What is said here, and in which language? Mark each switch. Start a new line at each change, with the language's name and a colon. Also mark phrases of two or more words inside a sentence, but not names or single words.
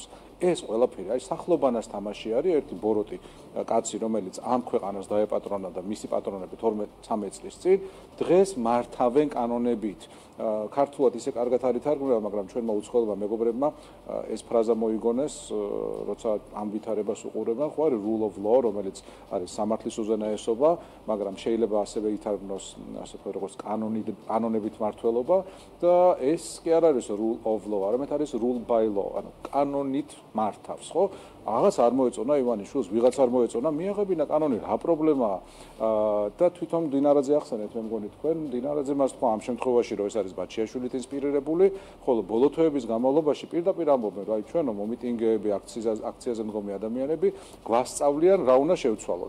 Georgian: ეს ყველაფერი აი სახლობანას თამაში არის ერთი ბოროტი კაცი, რომელიც ამ ქვეყანას დაეპატრონა და მისი პატრონები 12-13 წლის წინ დღეს მართავენ კანონებით. ქართულად ისე კარგად არ ითარგმნება, მაგრამ ჩვენმა უცხოელმა მეგობრებმა ეს ფრაზა მოიგონეს, როცა ამ ვითარებას უყურებენ, ხო არის
English: rule of law,
Georgian: რომელიც არის სამართლის უზენაესობა, მაგრამ შეიძლება ასევე ითარგმნოს ასე თქვა როგორც კანონებით მართლობა და ეს კი არ არის
English: rule of law,
Georgian: არამედ არის
English: rule by law,
Georgian: ანუ კანონით მართავს, ხო? აღაც არ მოეწონა ივანიშვილს, ვიღაც არ მოეწონა, მიაღებინა კანონი, რა პრობლემაა? და თვითონ დინარაძე ახსენეთ, მე მგონი თქვენ დინარაძე მას თქვა ამ შემთხვევაში, რომ ეს არის ბაჩიაშვილით ინსპირირებული, ხოლო ბოლო თვეების განმავლობაში პირდაპირ ამბობენ, რომ აი ჩვენო მომიტინგეები, აქციაზე მდგომი ადამიანები გვასწავლიან, რა უნდა შევცვალოთ.